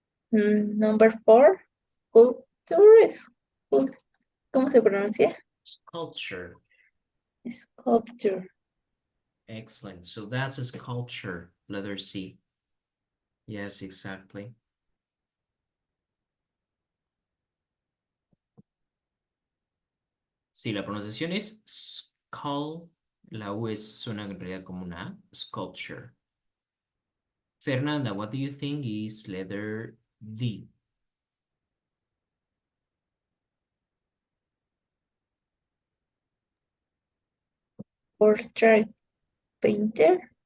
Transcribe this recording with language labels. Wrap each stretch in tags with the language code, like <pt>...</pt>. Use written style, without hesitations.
<en>Number 4, sculpture,</en> <es>¿cómo se pronuncia?</es> <en>Sculpture. Sculpture. Excellent. So that's a sculpture, letter C. Yes, exactly.</en> <es>Sí, la pronunciación es skull. La U suena en realidad como una A.</es> <en>Sculpture. Fernanda, what do you think is letter D? Portrait painter.</en>